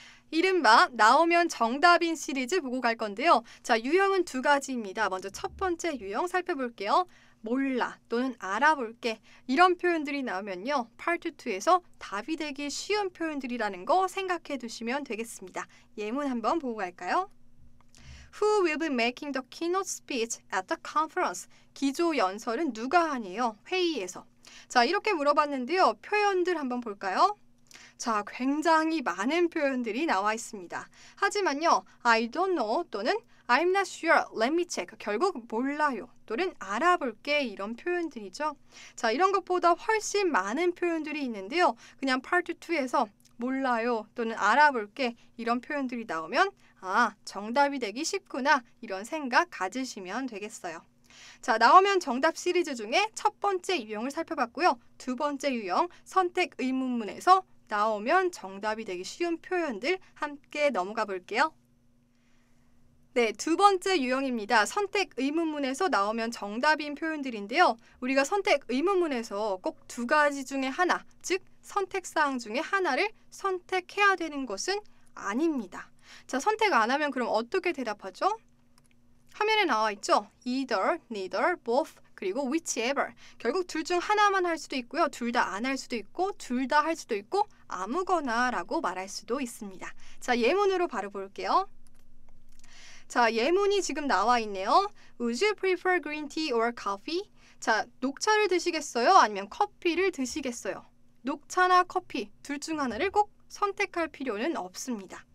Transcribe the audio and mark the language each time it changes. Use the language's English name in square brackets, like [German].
[Korean] 이른바 나오면 정답인 시리즈 보고 갈 건데요. 자, 유형은 2가지입니다. 먼저 첫 번째 유형 살펴볼게요. 몰라 또는 알아볼게. 이런 표현들이 나오면요. 파트 2에서 답이 되기 쉬운 표현들이라는 거 생각해 두시면 되겠습니다. 예문 한번 보고 갈까요? [English] Who will be making the keynote speech at the conference? [Korean] 기조 연설은 누가 하니요? 회의에서. 자, 이렇게 물어봤는데요. 표현들 한번 볼까요? 자, 굉장히 많은 표현들이 나와 있습니다. 하지만요. [English] I don't know [Korean] 또는 [English] I'm not sure, let me check. [Korean] 결국 몰라요 또는 알아볼게 이런 표현들이죠. 자, 이런 것보다 훨씬 많은 표현들이 있는데요. 그냥 파트 2에서 몰라요 또는 알아볼게 이런 표현들이 나오면 정답이 되기 쉽구나 이런 생각 가지시면 되겠어요. 자, 나오면 정답 시리즈 중에 첫 번째 유형을 살펴봤고요. 두 번째 유형 선택 의문문에서 나오면 정답이 되기 쉬운 표현들 함께 넘어가 볼게요. 네, 두 번째 유형입니다. 선택 의문문에서 나오면 정답인 표현들인데요. 우리가 선택 의문문에서 꼭 2가지 중에 하나, 즉 선택사항 중에 하나를 선택해야 되는 것은 아닙니다. 자, 선택 안 하면 그럼 어떻게 대답하죠? 화면에 나와 있죠? [English] Either, neither, both, 그리고 whichever. [Korean] 결국 둘 중 하나만 할 수도 있고요. 둘 다 안 할 수도 있고 둘 다 할 수도 있고 아무거나 라고 말할 수도 있습니다. 자, 예문으로 바로 볼게요. 자, 예문이 지금 나와 있네요. [English] Would you prefer green tea or coffee? [Korean] 자, 녹차를 드시겠어요? 아니면 커피를 드시겠어요? 녹차나 커피 둘 중 하나를 꼭 선택할 필요는 없습니다.